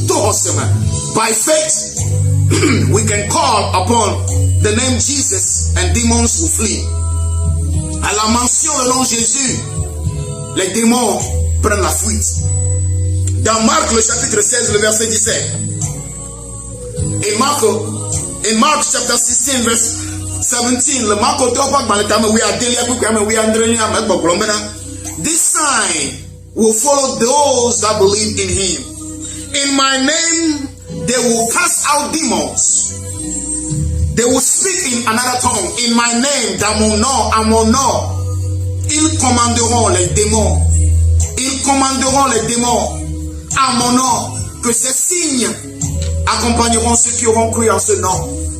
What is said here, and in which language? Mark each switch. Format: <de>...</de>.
<en>By faith, we can call upon the name Jesus and demons will flee.</en> <fr>À la mention du nom Jésus, les démons prennent la fuite. Dans Marc, le chapitre 16, le verset 17.</fr> <en>In Mark chapter 16, verse 17, le Marc autopak maletame we are delia kukame we are ndrenia mekboklomena. This sign will follow those that believe in him. In my name, they will cast out demons. They will speak in another tongue. In my name, Amono.</en> <fr>Ils commanderont les démons. Ils commanderont les démons. À mon nom, que ces signes accompagneront ceux qui auront cru en ce nom.</fr>